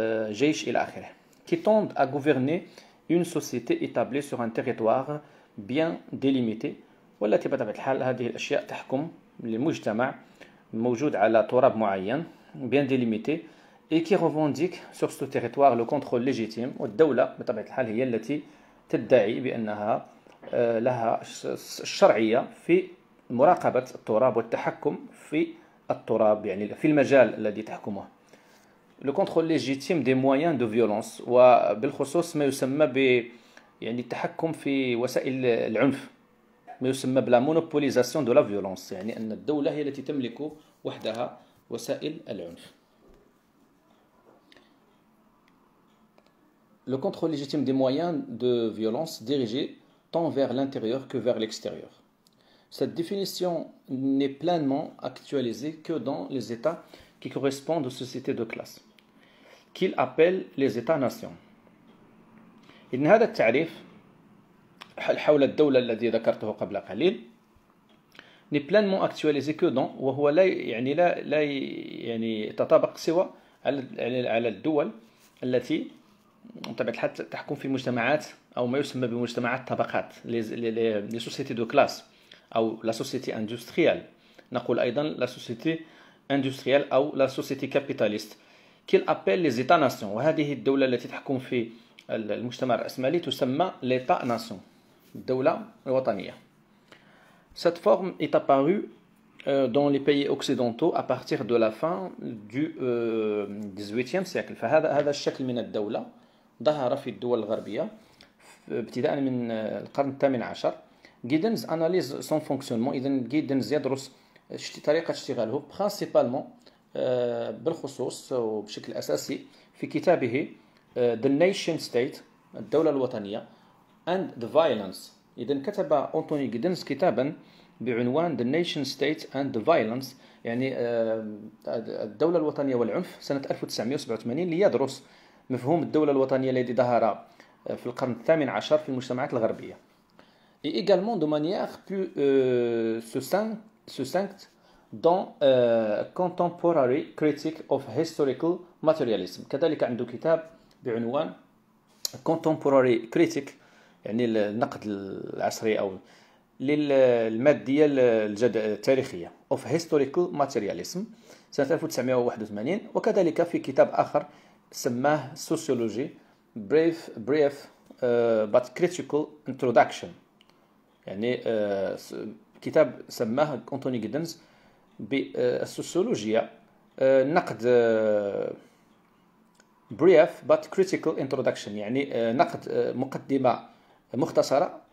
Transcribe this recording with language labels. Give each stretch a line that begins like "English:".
Arabic: جيش إلى آخره،
French: qui tendent à gouverner une société établie sur un territoire bien délimité،
Arabic: والتي بطبيعة الحال هذه الأشياء تحكم لمجتمع موجود على تراب معين
French: bien délimité et qui revendique sur ce territoire le contrôle légitime.
Arabic: والدولة بطبيعة الحال هي التي تدعي بأنها لها الشرعية في مراقبة التراب والتحكم في التراب، يعني في المجال الذي تحكمه.
French: Le contrôle légitime des moyens de violence،
Arabic: وبالخصوص ما يسمى يعني التحكم في وسائل العنف، ما يسمى بلا
French: monopolisation de la violence،
Arabic: يعني أن الدولة هي التي تملك وحدها وسائل العنف.
French: Le contrôle légitime des moyens de violence dirigés tant vers l'intérieur que vers l'extérieur. Cette définition n'est pleinement actualisée que dans les États qui correspondent aux sociétés de classe، qu'il appelle les États-nations.
Arabic: إن هذا التعريف حول الدولة الذي ذكرته قبل قليل
French: n'est pleinement actualisé que dans،
Arabic: وهو لا يتطابق سوى على الدول التي بطبيعة الحال تحكم في مجتمعات أو ما يسمى بمجتمعات طبقات،
French: les sociétés de classe
Arabic: أو
French: la société industrielle،
Arabic: نقول أيضا la société industrielle أو
French: la société capitaliste، qu'il appelle les États-nations.
Arabic: وهذه الدولة التي تحكم في المجتمع الرأسمالي تسمى l'État-nation، الدولة الوطنية.
French: Cette forme est apparue dans les pays occidentaux à partir de la fin du XVIIIe siècle.
Arabic: فهذا الشكل من الدولة ظهر في الدول الغربية ابتداء من القرن الثامن عشر.
French: Giddens analyse son fonctionnement.
Arabic: إذن Giddens يدرس طريقة اشتغاله
French: principalement
Arabic: بالخصوص وبشكل أساسي في كتابه The Nation State، الدولة الوطنية، and the Violence. إذن كتب أنطوني جيدنز كتابا بعنوان The Nation State and the Violence، يعني الدولة الوطنية والعنف، سنة 1987، ليدرس مفهوم الدولة الوطنية الذي ظهر في القرن الثامن عشر في المجتمعات الغربية.
French: Et également de manière plus succincte dans Contemporary Critique of Historical Materialism.
Arabic: كذلك عنده كتاب بعنوان Contemporary Critique، يعني النقد العصري أو للمادية التاريخية of Historical Materialism سنة 1981. وكذلك في كتاب آخر سماه Sociology Brief but Critical Introduction، يعني كتاب سماه أنطوني جيدنز بالسوسيولوجيا، نقد brief but critical introduction، يعني نقد مقدمة مختصرة